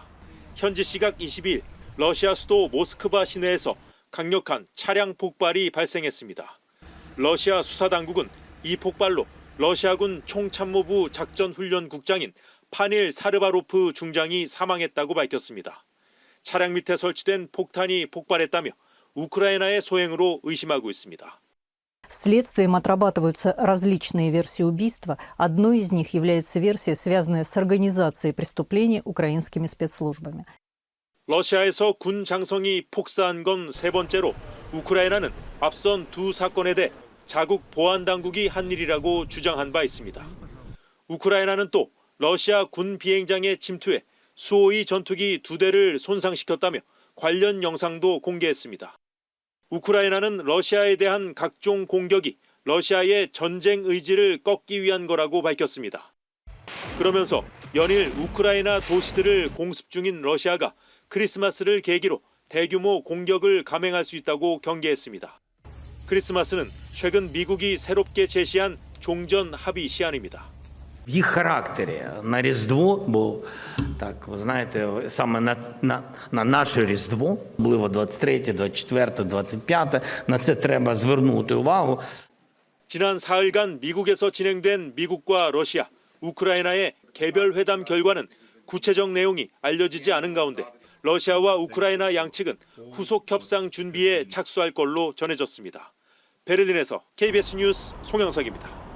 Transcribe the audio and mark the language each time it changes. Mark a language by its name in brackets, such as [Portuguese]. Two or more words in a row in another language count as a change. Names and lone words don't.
[Korean] 현지 시각 22일 러시아 수도 모스크바 시내에서 강력한 차량 폭발이 발생했습니다. 러시아 수사당국은 이 폭발로 러시아군 총참모부 작전훈련국장인 파닐 사르바로프 중장이 사망했다고 밝혔습니다. 차량 밑에 설치된 폭탄이 폭발했다며 우크라이나의 소행으로 의심하고 있습니다. [Russian] Следствием отрабатываются различные версии убийства. Одной из них является версия, связанная с организацией преступления украинскими спецслужбами. [Korean] 러시아에서 군 장성이 폭사한 건 세 번째로 우크라이나는 앞선 두 사건에 대해 자국 보안 당국이 한 일이라고 주장한 바 있습니다. 우크라이나는 또 러시아 군 비행장에 침투해 수호의 전투기 2대를 손상시켰다며 관련 영상도 공개했습니다. 우크라이나는 러시아에 대한 각종 공격이 러시아의 전쟁 의지를 꺾기 위한 거라고 밝혔습니다. 그러면서 연일 우크라이나 도시들을 공습 중인 러시아가 크리스마스를 계기로 대규모 공격을 감행할 수 있다고 경계했습니다. 크리스마스는 최근 미국이 새롭게 제시한 종전 합의 시한입니다. [Ukrainian] В їх характері на Різдво, бо так, ви знаєте, саме на наше Різдво, можливо, 23, 24, 25, на це треба звернути увагу. [Korean] 지난 사흘간 미국에서 진행된 미국과 러시아, 우크라이나의 개별 회담 결과는 구체적 내용이 알려지지 않은 가운데 러시아와 우크라이나 양측은 후속 협상 준비에 착수할 걸로 전해졌습니다. 베를린에서 KBS 뉴스 송영석입니다.